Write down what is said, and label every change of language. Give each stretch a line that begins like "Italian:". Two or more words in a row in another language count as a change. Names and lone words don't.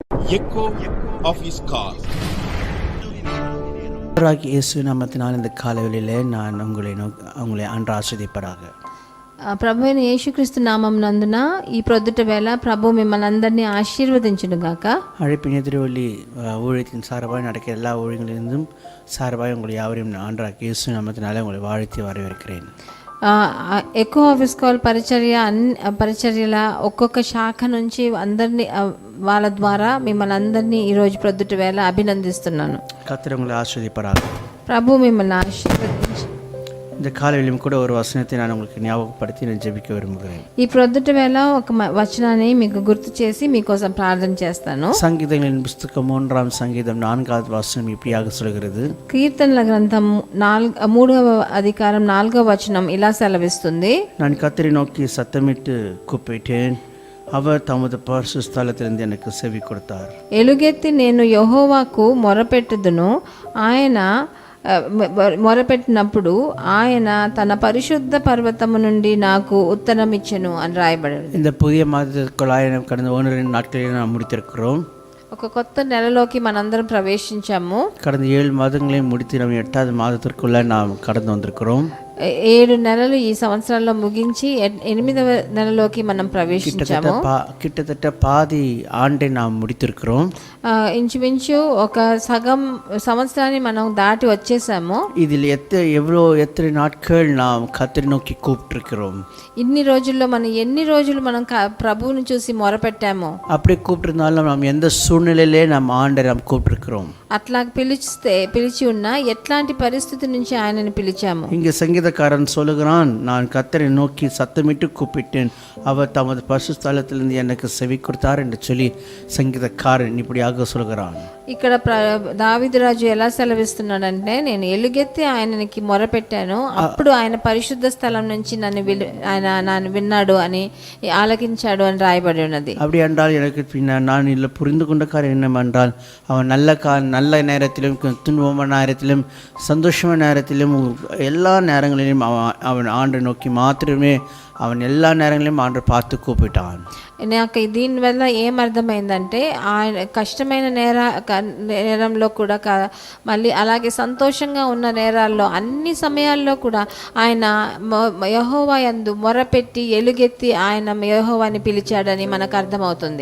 English: echo of his call.
Tamil: இயேசு நாமத்தினால் இந்த காலையிலே நான் உங்களை அன்று ஆஸ்வதிப்பதாக.
Telugu: ప్రభు అయిన యేసుక్రీస్తు నామం నందున ఈ ప్రొద్దుట వేళ ప్రభు మిమ్మల్ని అందరినీ ఆశీర్వదించును గాక.
Tamil: அழைப்பின் எதிரொலி ஊழியத்தின் சார்பாக நடக்கிற எல்லா ஊழியங்களிலிருந்தும் சார்பாக உங்களை யாவரையும் ஆண்டவராகிய இயேசு நாமத்தினாலே உங்களை வாழ்த்தி வரவேற்கிறேன்.
Telugu: ఎక్కువ ఆఫీస్ కాల్ పరిచర్యల ఒక్కొక్క శాఖ నుంచి అందరినీ వాళ్ళ ద్వారా మిమ్మల్ని అందరినీ ఈరోజు ప్రొద్దుట వేళ అభినందిస్తున్నాను.
Tamil: கர்த்தர் உங்களை ஆஸ்வதிப்பாராக.
Telugu: ప్రభు మిమ్మల్ని ఆశీర్వదించి
Tamil: இந்த காலையிலும் கூட ஒரு வசனத்தை நான் உங்களுக்கு ஞாபகப்படுத்தி நான் ஜெபிக்க விரும்புகிறேன்.
Telugu: ఈ ప్రొద్దుట వేళ ఒక వచనాన్ని మీకు గుర్తు చేసి మీకోసం ప్రార్థన చేస్తాను.
Tamil: சங்கீதங்களின் புஸ்தகம் 3ஆம் சங்கீதம் 4வது வசனம் இப்படியாக சொல்கிறது.
Telugu: కీర్తనల గ్రంథం 3వ అధికారం 4వ వచనం ఇలా సెలవిస్తుంది.
Tamil: நான் கர்த்தரை நோக்கி சத்தமிட்டு கூப்பிட்டேன், அவர் தமது பரிசுத்த ஸ்தலத்திலிருந்து எனக்கு செவி கொடுத்தார்.
Telugu: ఎలుగెత్తి నేను యెహోవాకు మొరపెట్టుదును, ఆయన మొరపెట్టినప్పుడు ఆయన తన పరిశుద్ధ పర్వతము నుండి నాకు ఉత్తరం ఇచ్చెను అని రాయబడింది.
Tamil: இந்த புதிய மாதத்திற்குள்ளாக கடந்த 1-2 நாட்களில் நாம் முடித்திருக்கிறோம்.
Telugu: ఒక కొత్త నెలలోకి మనందరం ప్రవేశించాము.
Tamil: கடந்த 7 மாதங்களையும் முடித்து நம்ம 8வது மாதத்திற்குள்ள நாம் கடந்து வந்திருக்கிறோம்.
Telugu: 7 నెలలు ఈ సంవత్సరంలో ముగించి 8వ నెలలోకి మనం ప్రవేశించాము.
Tamil: கிட்டத்தட்ட பாதி ஆண்டை நாம் முடித்திருக்கிறோம்.
Telugu: ఇంచుమించు ఒక సగం సంవత్సరాన్ని మనం దాటి వచ్చేసాము.
Tamil: இதில் எத்தனை நாட்கள் நாம் கர்த்தரை நோக்கி கூப்பிட்டிருக்கிறோம்.
Telugu: ఇన్ని రోజుల్లో మనం ఎన్ని రోజులు మనం ప్రభువుని చూసి మొరపెట్టాము.
Tamil: அப்படி கூப்பிட்டிருந்தாலும் நாம் எந்த சூழ்நிலையிலே நாம் ஆண்டை நாம் கூப்பிட்டிருக்கிறோம்.
Telugu: అట్లా పిలిచి ఉన్నా ఎట్లాంటి పరిస్థితి నుంచి ఆయనని పిలిచాము.
Tamil: இங்கே சங்கீதக்காரன் சொல்லுகிறான், நான் கர்த்தரை நோக்கி சத்தமிட்டு கூப்பிட்டேன், அவர் தமது பரிசுத்த ஸ்தலத்திலிருந்து எனக்கு செவி கொடுத்தார் என்று சொல்லி சங்கீதக்காரன் இப்படியாக சொல்கிறான்.
Telugu: ఇక్కడ దావీదు రాజు ఎలా సెలవిస్తున్నాడంటే, నేను ఎలుగెత్తి ఆయనకి మొరపెట్టాను, అప్పుడు ఆయన పరిశుద్ధ స్థలం నుంచి నన్ను విన్నాడు అని ఆలకించాడు అని రాయబడి ఉన్నది.
Tamil: அப்படி என்றால் எனக்கு நான் இதில் புரிந்து கொண்ட காரியம் என்னவென்றால், அவன் நல்ல நேரத்திலும் துன்பமான நேரத்திலும் சந்தோஷமான நேரத்திலும் எல்லா நேரங்களிலும் அவன் ஆண்டை நோக்கி மாத்திரமே அவன் எல்லா நேரங்களிலும் ஆண்டை பார்த்து கூப்பிட்டான்.
Telugu: నాకు దీనివల్ల ఏమర్థమైందంటే, ఆయన కష్టమైన నేరంలో కూడా మళ్ళీ అలాగే సంతోషంగా ఉన్న నేరాల్లో అన్ని సమయాల్లో కూడా ఆయన యెహోవా యందు మొరపెట్టి ఎలుగెత్తి ఆయన యెహోవాని పిలిచాడని మనకు అర్థమవుతుంది.